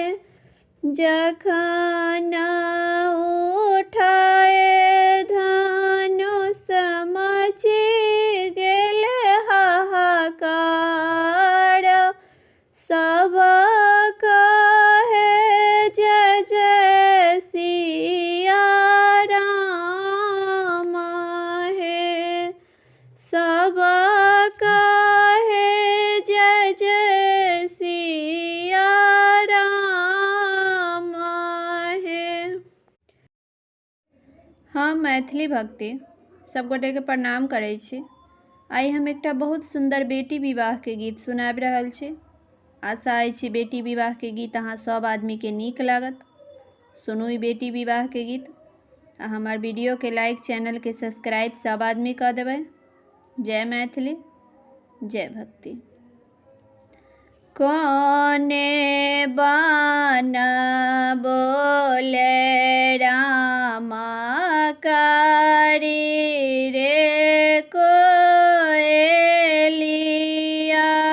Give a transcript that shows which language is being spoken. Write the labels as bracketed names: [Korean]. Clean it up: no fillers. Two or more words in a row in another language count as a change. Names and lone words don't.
[Maithili] जखन उठाए धनुष मची गेल हाहाकार, सब कहे जय जय सिया राम है। सब कहे जय जय सिया राम है। हम मैथिली भक्ति सब गोटे के प्रणाम करै छी। आइ हम एकटा बहुत सुंदर बेटी विवाह के गीत सुनाबि रहल छी। आशा अछि बेटी विवाह के गीत अहाँ सब आदमी के नीक लागत। सुनू ई बेटी विवाह के गीत आ हमार वीडियो के लाइक, चैनल के सब्सक्राइब सब आदमी कर देबै। जय मैथिली, जय भक्ति। कौने बन बोले रामा कारी रे कोयलिया,